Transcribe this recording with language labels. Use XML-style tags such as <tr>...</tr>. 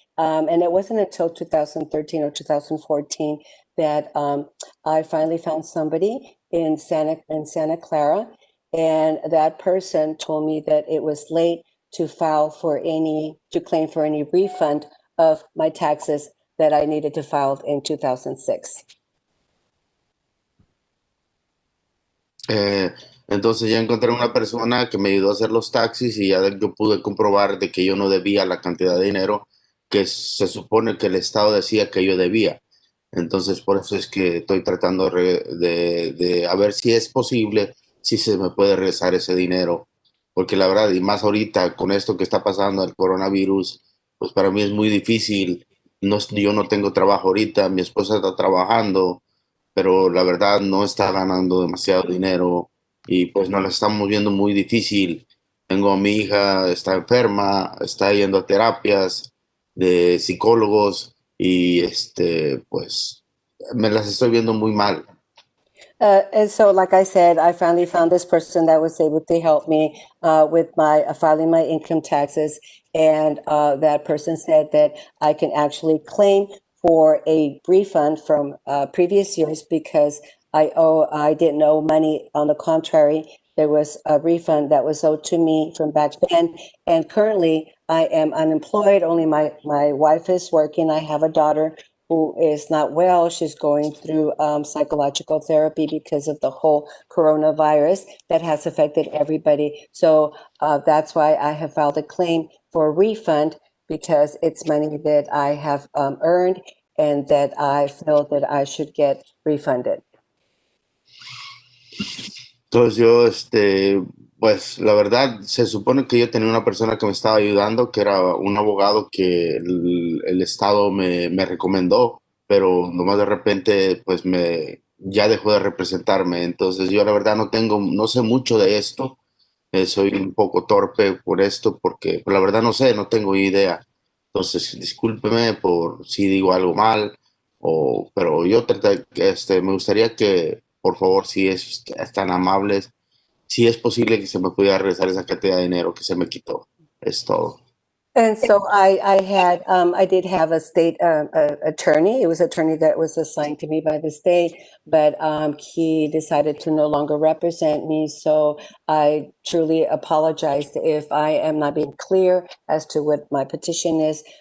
<en>And it wasn't until 2013 or 2014 that I finally found somebody in Santa Clara. And that person told me that it was late to claim for any refund of my taxes that I needed to file in 2006.</en> <es>Entonces ya encontré una persona que me ayudó a hacer los taxis y ya yo pude comprobar de que yo no debía la cantidad de dinero que se supone que el Estado decía que yo debía. Entonces por eso es que estoy tratando de a ver si es posible, si se me puede regresar ese dinero. Porque la verdad, y más ahorita con esto que está pasando, el coronavirus, pues para mí es muy difícil. No, yo no tengo trabajo ahorita, mi esposa está trabajando, pero la verdad no está ganando demasiado dinero y pues nos la estamos viendo muy difícil. Tengo a mi hija, está enferma, está yendo a terapias de psicólogos y pues me las estoy viendo muy mal.</es> <en>And so, like I said, I finally found this person that was able to help me with my filing my income taxes. And that person said that I can actually claim for a refund from previous years because I didn't owe money. On the contrary, there was a refund that was owed to me from back then. And currently, I am unemployed. Only my wife is working. I have a daughter who is not well. She's going through psychological therapy because of the whole coronavirus that has affected everybody. So that's why I have filed a claim for a refund because it's money that I have earned and that I feel that I should get refunded.</en> <es>Entonces yo, pues la verdad, se supone que yo tenía una persona que me estaba ayudando, que era un abogado que el Estado me recomendó, pero nomás de repente, pues ya dejó de representarme. Entonces yo la verdad no sé mucho de esto, soy un poco torpe por esto, porque pues, la verdad no sé, no tengo idea. Entonces, discúlpeme por si digo algo mal, pero yo me gustaría que, por favor, si es tan amables, si es posible que se me pudiera regresar esa cantidad de dinero que se me quitó. Es todo.</es> <en>And so I did have a state attorney. It was an attorney that was assigned to me by the state, but he decided to no longer represent me. So I truly apologize if I am not being clear as to what my petition is.</en>